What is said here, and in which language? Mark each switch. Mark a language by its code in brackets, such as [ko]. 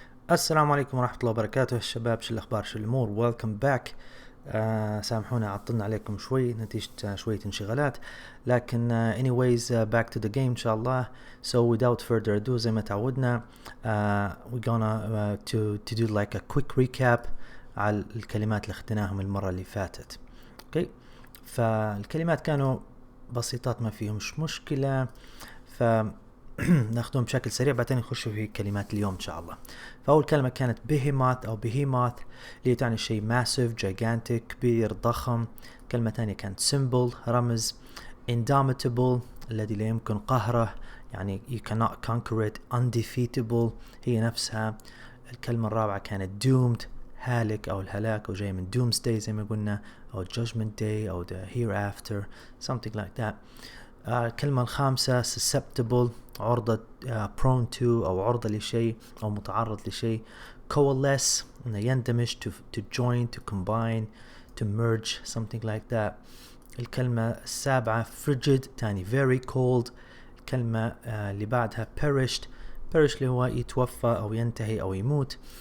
[ar] السلام عليكم ورحمة الله وبركاته الشباب، شو الأخبار، شو الأمور؟ [en] welcome back. [ar] سامحونا عطلنا عليكم شوي نتيجة شوية انشغالات، لكن [en] anyways back to the game [ar] إن شاء الله. [en] So without further ado [ar] زي ما تعودنا [en] we're gonna to do like a quick recap [ar] على الكلمات اللي اخذناهم المرة اللي فاتت. اوكي، فالكلمات كانوا بسيطات ما فيهمش مشكلة، ف ناخذهم بشكل سريع بعدين نخش في كلمات اليوم ان شاء الله. فاول كلمه كانت behemoth او behemoth اللي تعني شيء massive gigantic كبير ضخم. كلمه ثانيه كانت symbol رمز. indomitable الذي لا يمكن قهره، يعني [en] you cannot conquer it. [ar] undefeatable هي نفسها. الكلمه الرابعه كانت doomed هالك او الهلاك، او جاي من doomsday زي ما قلنا، او judgment day او [en] the hereafter something like that. [ar] الكلمة الخامسة susceptible عرضة، prone to أو عرضة لشيء أو متعرض لشيء. coalesce إنه يندمج، [en] to join, to combine, to merge something like that. [ar] الكلمة السابعة frigid تعني very cold. الكلمة اللي بعدها perished اللي هو يتوفى أو ينتهي أو يموت.